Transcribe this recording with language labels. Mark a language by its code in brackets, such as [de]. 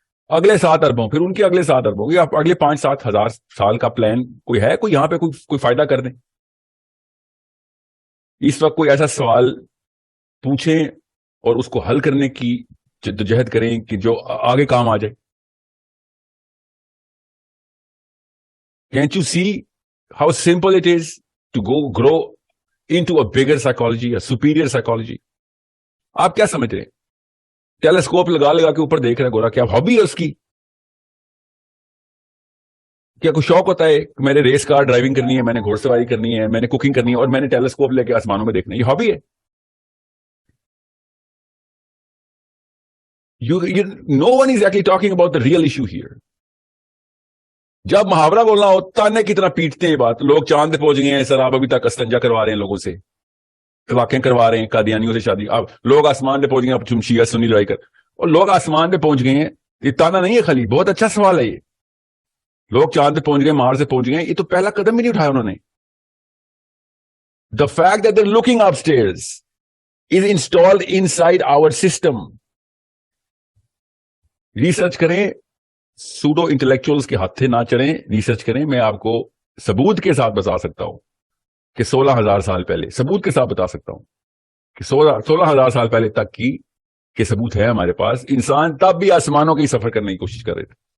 [ur] اگلے 7 اربوں, پھر ان کے اگلے 7 اربوں, اگلے 5-7 ہزار سال کا پلان کوئی ہے؟ کوئی یہاں پہ کوئی فائدہ کر دیں. اس وقت کوئی ایسا سوال پوچھیں اور اس کو حل کرنے کی جدوجہد کریں کہ جو آگے کام آ جائے. [en] Can't you see how simple it is to grow into a bigger psychology, a superior psychology? [ur] آپ کیا سمجھ رہے ہیں؟ ٹیلیسکوپ لگا کے اوپر دیکھ رہے ہیں گورا, کیا ہابی ہے اس کی؟ کیا کوئی شوق ہوتا ہے کہ میں نے ریس کار ڈرائیونگ کرنی ہے, میں نے گھوڑ سواری کرنی ہے, میں نے کوکنگ کرنی ہے, اور میں نے ٹیلیسکوپ لے کے آسمانوں میں دیکھنا ہے؟ یہ ہابی ہے. [en] No one is actually talking about the real issue here. [ur] جب محاورہ بولنا ہو تانے کی طرح پیٹتے ہیں بات. لوگ چاند پہ پہنچ گئے ہیں سر, آپ ابھی تک استنجا کروا رہے ہیں لوگوں سے, واقعیں کروا رہے ہیں, قادیانیوں سے شادی. اب لوگ آسمان پہ پہنچ گئے, اب شیعہ سنی لڑائی کر, اور لوگ آسمان پہ پہنچ گئے ہیں. یہ تانا نہیں ہے خالی, بہت اچھا سوال ہے یہ. لوگ چاند پہ پہنچ گئے, مار سے پہنچ گئے, یہ تو پہلا قدم بھی نہیں اٹھایا انہوں نے. [en] The fact that they're looking upstairs is installed inside our system. [ur] Research کریں, سوڈو انٹلیکچوئلس کے ہاتھے نہ چڑھیں, ریسرچ کریں. میں آپ کو ثبوت کے ساتھ بتا سکتا ہوں کہ 16,000 سال پہلے, ثبوت کے ساتھ بتا سکتا ہوں کہ 16,000 سال پہلے تک کی کہ ثبوت ہے ہمارے پاس. انسان تب بھی آسمانوں کی سفر کرنے کی کوشش کر رہے تھے.